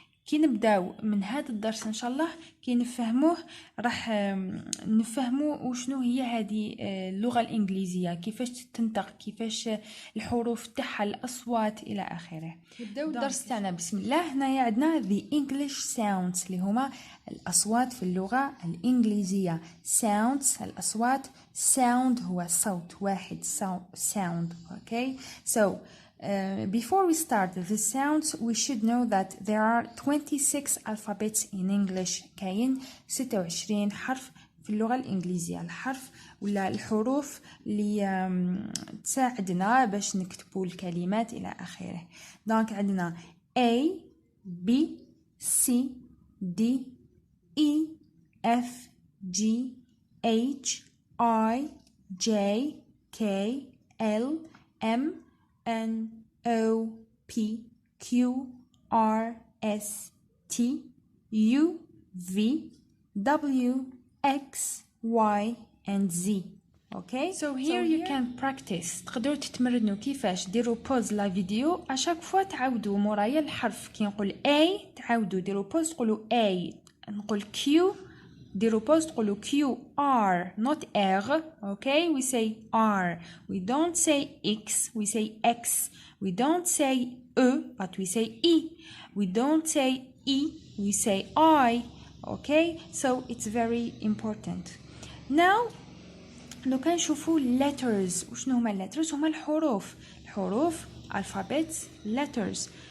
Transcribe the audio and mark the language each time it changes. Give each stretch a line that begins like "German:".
Arabic: كي نبداو من هذا الدرس ان شاء الله، كي نفهموه راح نفهموا وشنو هي هذه اللغه الانجليزيه، كيفاش تنطق، كيفاش الحروف تاعها، الاصوات الى اخره. نبداو الدرس تاعنا بسم الله. هنايا عندنا
English: the English sounds
Arabic: اللي هما الاصوات في اللغه الانجليزيه. sounds الاصوات، sound هو صوت واحد، sound.
English: Okay, so before we start the sounds, we should know that there are 26 alphabets in English.
Arabic: كاين 26 حرف في اللغة الإنجليزية. الحرف ولا الحروف اللي تساعدنا باش نكتبوا الكلمات إلى آخره. دونك عندنا
English: A, B, C, D, E, F, G, H, I, J, K, L, M, N, O, P, Q, R, S, T, U, V, W, X, Y, and Z. Okay? So here you can practice.
Arabic: تقدروا تتمرنوا كيفاش ديروا pause لا فيديو اشاك فوا تعاودوا مورايا الحرف. كي نقول A تعاودوا ديروا pause تقولوا A. نقول Q ديروا pause تقولوا Q R not R.
English: Okay, we say R. We don't say X, we say X. We don't say E, but we say E. We don't say E, we say I. Okay, so it's very important.
Arabic: Now لو كان نشوفوا letters. وشنو هما letters؟ هما الحروف
English: alphabets letters.